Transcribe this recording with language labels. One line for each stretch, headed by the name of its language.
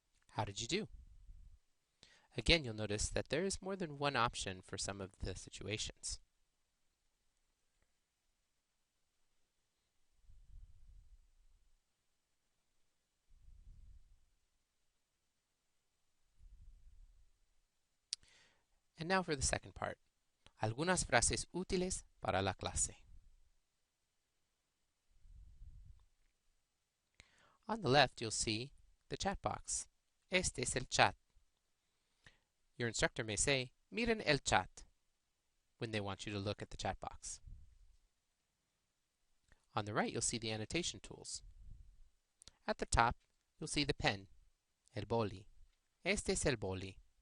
English: How did you do? Again, you'll notice that there is more than one option for some of the situations. And now for the second part.
Spanish: Algunas frases útiles para la clase.
English: On the left, you'll see the chat box.
Spanish: Este es el chat.
English: Your instructor may say,
Spanish: miren el chat,
English: when they want you to look at the chat box. On the right, you'll see the annotation tools. At the top, you'll see the pen, el boli.
Spanish: Este es el boli.